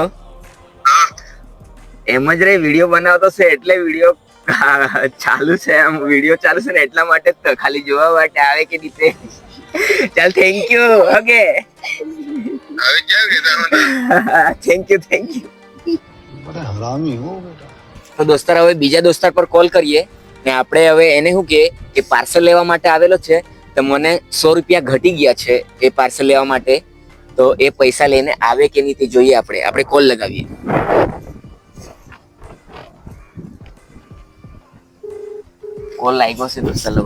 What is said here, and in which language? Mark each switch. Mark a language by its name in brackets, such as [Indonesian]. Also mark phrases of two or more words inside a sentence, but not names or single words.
[Gujarati] હા એમ જ રે વિડીયો બનાવતો છે એટલે વિડીયો ચાલુ છે, આમ વિડીયો ચાલુ છે ને એટલા માટે જ તો, ખાલી જોવા માટે આવે કે નહીં તે. ચાલ [English] thank you. [Gujarati] ઓકે આવી જાવ કે તારે [English] thank you thank you. [Hindi] बड़ा हरामी हो बेटा. [Gujarati] તો દોસ્તાર હવે બીજા દોસ્તાર પર કોલ કરીએ ને આપણે હવે એને શું કે પાર્સલ લેવા માટે આવેલો છે તો મને 100 રૂપિયા ઘટી ગયા છે એ પાર્સલ લેવા માટે. તો એ પૈસા લઈને આવે કે નહીં તે જોઈએ. આપણે કોલ લગાવીએ. કોલ લાગ્યો છે દોસ્તાર લોકો.